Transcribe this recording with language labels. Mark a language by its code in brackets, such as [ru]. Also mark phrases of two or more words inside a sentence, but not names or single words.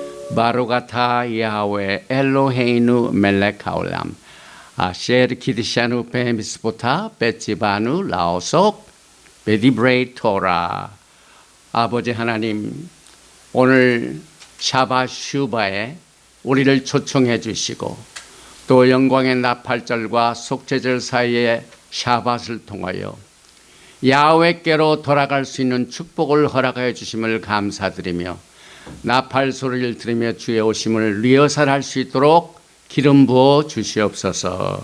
[he] ברוך אתה יהוה אלהינו מלך העולם אשר קדשנו במצותיו וצונו לעסוק בדברי תורה. [ko] 아버지 하나님, 오늘 샤바 슈바에 우리를 초청해 주시고 또 영광의 나팔절과 속죄절 사이에 샤밧을 통하여 야훼께로 돌아갈 수 있는 축복을 허락하여 주심을 감사드리며 나팔 소리를 들으며 주의 오심을 리허설할 수 있도록 기름 부어 주시옵소서.